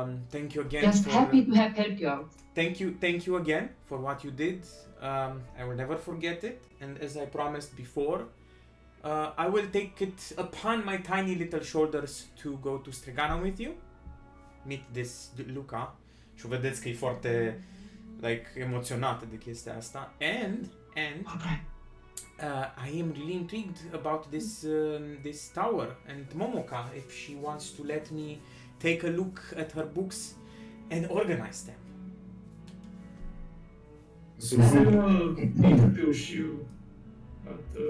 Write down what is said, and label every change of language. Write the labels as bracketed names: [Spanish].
[English] Thank you again Just for happy to have helped you out. thank you again for what you did. I will never forget it, and as I promised before, I will take it upon my tiny little shoulders to go to Strigana with you. Meet this Luca. [Romanian] Și vedeți că e foarte emoționată de chestia asta. [English] And Okay. I am really intrigued about this tower and Momoka, if she wants to let me take a look at her books and organize them. I'll introduce you. But,